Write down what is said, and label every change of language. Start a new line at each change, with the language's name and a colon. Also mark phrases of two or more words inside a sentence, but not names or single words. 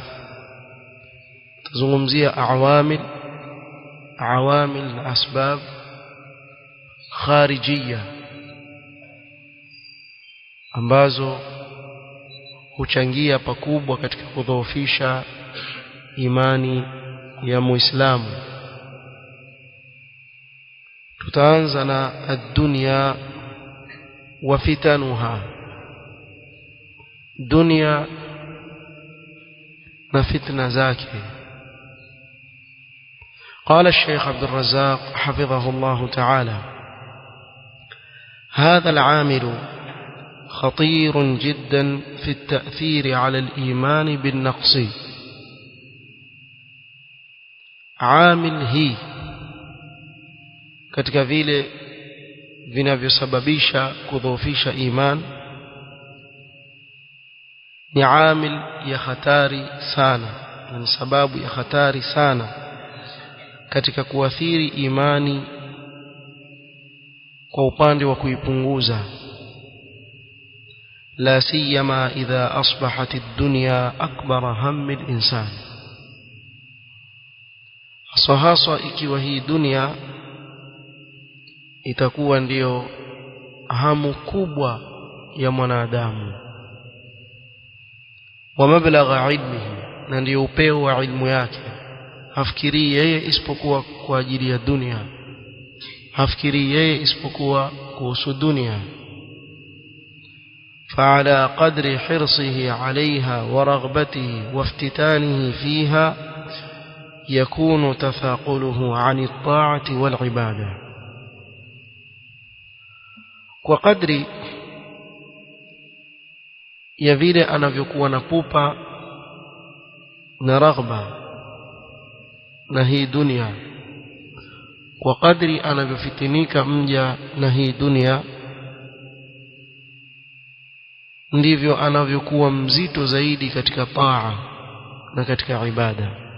Swahili: tuzungumzia awamil na
Arabic: أسباب خارجية
Swahili: ambazo huchangia pakubwa katika kudhoofisha imani ya Muislamu. tutaanza na
Arabic: الدنيا وفتنها,
Swahili: dunia na fitna zake.
Arabic: قال الشيخ عبد الرزاق حفظه الله تعالى: هذا العامل خطير جدا في التأثير على الإيمان بالنقص.
Swahili: عامل hii katika vile vinavyosababisha kudhoofisha iman ni amil ya hatari sana, na ni sababu ya hatari sana katika kuathiri imani kwa upande wa kuipunguza.
Arabic: لا سيما إذا أصبحت الدنيا أكبر هم الإنسان،
Swahili: haswa ikiwa hii dunia itakuwa ndio hamu kubwa ya mwanadamu,
Arabic: ومبلغ علمه,
Swahili: na ndio upeo wa ilmu yake. hafikiri yeye isipokuwa kwa ajili ya dunia, hafikiri yeye isipokuwa kuhusu dunia.
Arabic: فعلى قدر حرصه عليها ورغبته وافتتانه فيها يكون تثاقله عن الطاعة والعبادة. وقدر يفيل
Swahili: anavyokuwa na pupa na raghba na hii dunia, kwa kadri anavyofitinika mja na hii dunia, ndivyo anavyokuwa mzito zaidi katika taa na katika ibada.